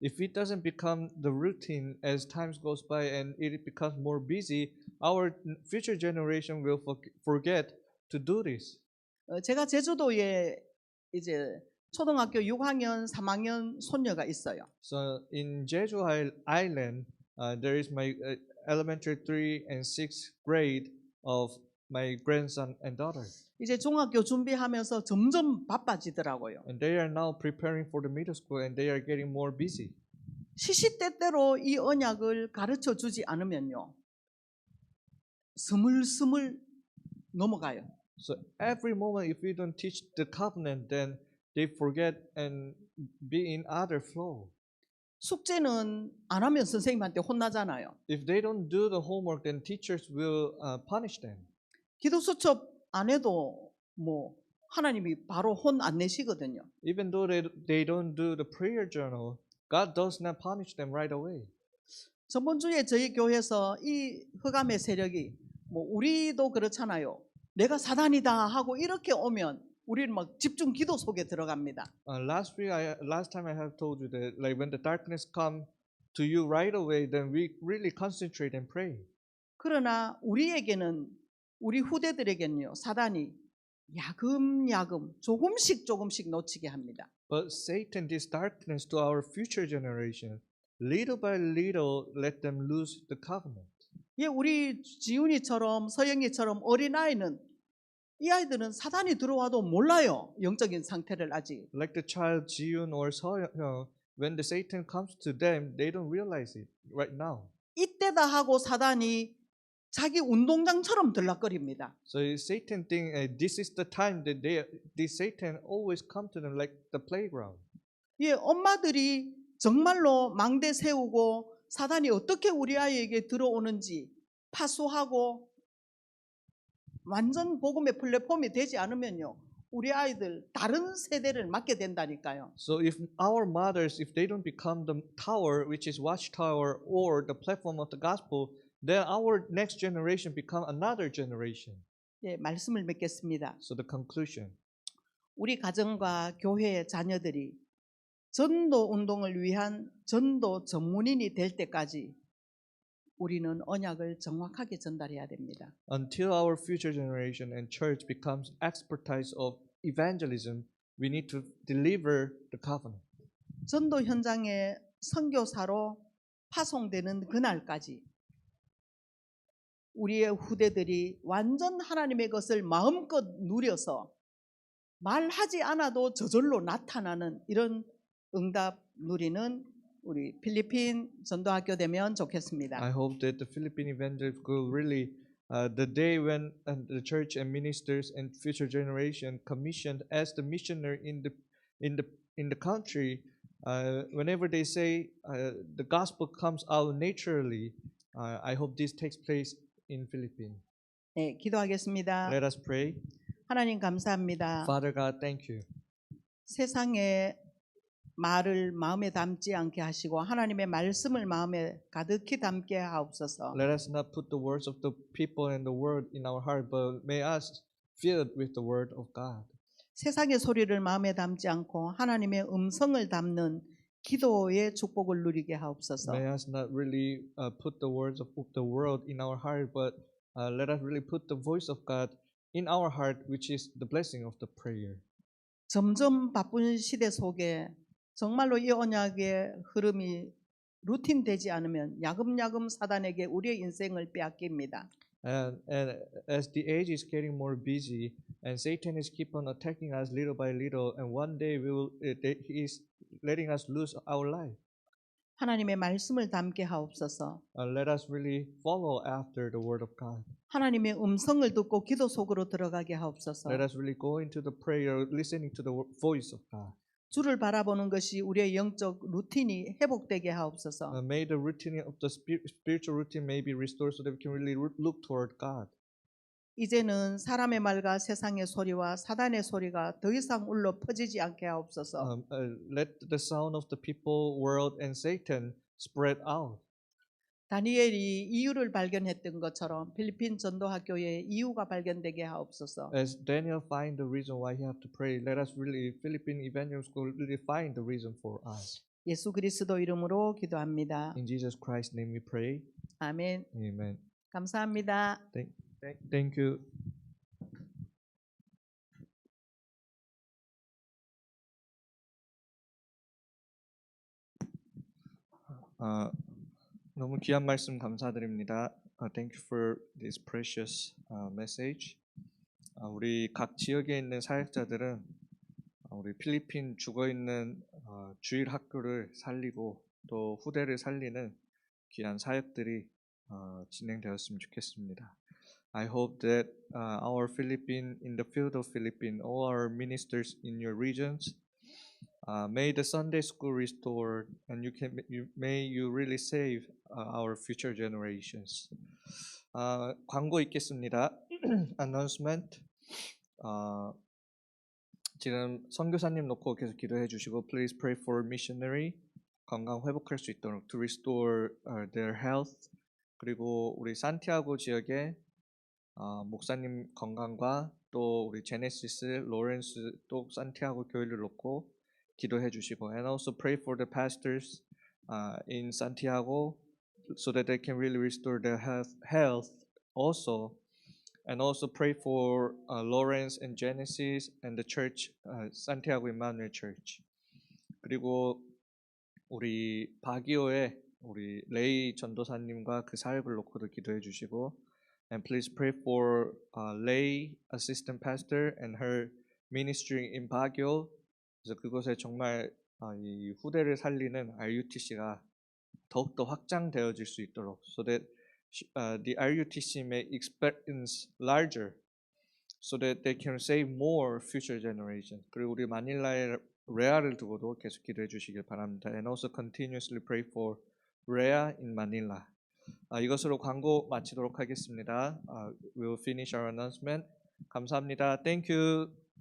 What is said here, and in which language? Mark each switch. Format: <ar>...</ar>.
<en>If it doesn't become the routine as time goes by and it becomes more busy, our future generation will forget to do this.</en> <ko>제가 제주도에 이제 초등학교 6학년, 3학년 손녀가 있어요.</ko> <en>So in Jeju Island, there is my elementary 3 and 6th grade of my grandson and daughter.</en> <ko>이제 중학교 준비하면서 점점 바빠지더라고요.</ko> <en>And they are now preparing for the middle school and they are getting more busy.</en> <ko>시시때때로 이 언약을 가르쳐 주지 않으면요, 스물스물 넘어가요.</ko> <en>So every moment if we don't teach the covenant, then they forget and be in other flow.</en> <ko>숙제는 안 하면 선생님한테 혼나잖아요.</ko> <en>If they don't do the homework, then teachers will punish them.</en> <ko>기도 수첩 안 해도 뭐 하나님이 바로 혼 안 내시거든요.</ko> <en>Even though they don't do the prayer journal, God does not punish them right away.</en> <ko>저번 주에 저희 교회에서 이 흑암의 세력이 뭐 우리도 그렇잖아요. 내가 사단이다 하고 이렇게 오면 우리는 막 집중 기도 속에 들어갑니다.</ko> <en>Last time I have told you that like when the darkness come to you right away, then we really concentrate and pray.</en> <ko>그러나 우리 후대들에게는요, 사단이 야금야금 조금씩 놓치게 합니다.</ko> <en>But Satan, this darkness to our future generation, little by little, let them lose the covenant.</en> <ko>예, 우리 지훈이처럼 서영이처럼 어린아이는 이 아이들은 사단이 들어와도 몰라요. 영적인 상태를 아직.</ko> <en>Like the child Jiun or Soyoung, when the Satan comes to them, they don't realize it right now.</en> <ko>이때다 하고 사단이 자기 운동장처럼 들락거립니다.</ko> <en>So Satan think this is the time that this Satan always come to them like the playground.</en> <ko>예, 엄마들이 정말로 망대 세우고 사단이 어떻게 우리 아이에게 들어오는지 파수하고 완전 복음의 플랫폼이 되지 않으면요, 우리 아이들 다른 세대를 맡게 된다니까요.</ko> <en>So if our mothers, if they don't become the tower, which is watchtower or the platform of the gospel, then our next generation become another generation.</en> <ko>예, 말씀을 맺겠습니다.</ko> <en>So the conclusion.</en> <ko>우리 가정과 교회의 자녀들이 전도 운동을 위한 전도 전문인이 될 때까지 우리는 언약을 정확하게 전달해야 됩니다.</ko> <en>Until our future generation and church becomes expertise of evangelism, we need to deliver the covenant.</en> <ko>전도 현장에 선교사로 파송되는 그날까지 우리의 후대들이 완전 하나님의 것을 마음껏 누려서 말하지 않아도 저절로 나타나는 이런 응답 누리는 우리 필리핀 전도학교 되면 좋겠습니다.</ko> <en>I hope that the Philippine Evangelical will really, the day when the church and ministers and future generation commissioned as the missionary in the country, whenever they say the gospel comes out naturally, I hope this takes place in Philippines.</en> <ko>네, 기도하겠습니다.</ko> <en>Let us pray.</en> <ko>하나님 감사합니다.</ko> <en>Father God, thank you.</en> <ko>세상의 말을 마음에 담지 않게 하시고 하나님의 말씀을 마음에 가득히 담게 하옵소서.</ko> <en>Let us not put the words of the people and the word in our heart, but may us filled with the word of God.</en> <ko>세상의 소리를 마음에 담지 않고 하나님의 음성을 담는 기도의 축복을 누리게 하옵소서.</ko> <en>May us not really put the words of the world in our heart, but let us really put the voice of God in our heart, which is the blessing of the prayer.</en> <ko>점점 바쁜 시대 속에 정말로 이 언약의 흐름이 루틴 되지 않으면 야금야금 사단에게 우리의 인생을 빼앗깁니다.</ko> <en>And as the age is getting more busy, and Satan is keep on attacking us little by little, and one day he is letting us lose our life.</en> <ko>하나님의 말씀을 담게 하옵소서.</ko> <en>Let us really follow after the word of God.</en> <ko>하나님의 음성을 듣고 기도 속으로 들어가게 하옵소서.</ko> <en>Let us really go into the prayer, listening to the voice of God.</en> <ko>주를 바라보는 것이 우리의 영적 루틴이 회복되게 하옵소서.</ko> <en>May the routine of the spiritual routine may be restored so that we can really look toward God.</en> <ko>이제는 사람의 말과 세상의 소리와 사단의 소리가 더 이상 울려 퍼지지 않게 하옵소서.</ko> <en>Let the sound of the people, world, and Satan spread out.</en> <ko>다니엘이 이유를 발견했던 것처럼 필리핀 전도학교에 이유가 발견되게 하옵소서.</ko> <en>As Daniel find the reason why he have to pray, let us really, Philippine Evangelical School, really find the reason for us.</en> <ko>예수 그리스도 이름으로 기도합니다.</ko> <en>In Jesus Christ's name we pray.</en> <ko>아멘.</ko> <en>Amen.</en> <ko>감사합니다.</ko> <en>Thank you.</en> <ko>너무 귀한 말씀 감사드립니다.</ko> <en>Thank you for this precious message.</en> <ko>우리 각 지역에 있는 사역자들은 우리 필리핀 죽어 있는 주일 학교를 살리고 또 후대를 살리는 귀한 사역들이 진행되었으면 좋겠습니다.</ko> <en>I hope that our Philippine in the field of Philippine, all our ministers in your regions, may the Sunday school restored, and may you really save our future generations.</en> <ko>광고 있겠습니다.</ko> <en>Announcement.</en> <ko>지금 선교사님 놓고 계속 기도해 주시고,</ko> <en>please pray for missionary.</en> <ko>건강 회복할 수 있도록</ko> <en>to restore their health.</en> <ko>그리고 우리 산티아고 지역의 목사님 건강과 또 우리 제네시스, 로렌스 또 산티아고 교회를 놓고 기도해 주시고</ko> <en>and also pray for the pastors in Santiago so that they can really restore their health also and also pray for Lawrence and Genesis and the church Santiago Emmanuel Church.</en> <ko>그리고 우리 바기오의 우리 레이 전도사님과 그 사역을 놓고도 기도해 주시고</ko> <en>and please pray for Lay assistant pastor and her ministry in Baguio.</en> <ko>그래서 그곳에 정말 이 후대를 살리는 RUTC가 더욱더 확장되어질 수 있도록</ko> <en>so that the RUTC may experience larger so that they can save more future generation.</en> <ko>그리고 우리 마닐라의 레아를 두고도 계속 기도해 주시길 바랍니다.</ko> <en>And also continuously pray for Rea in Manila.</en> <ko>이것으로 광고 마치도록 하겠습니다.</ko> <en>We will finish our announcement.</en> <ko>감사합니다.</ko> <en>Thank you.</en>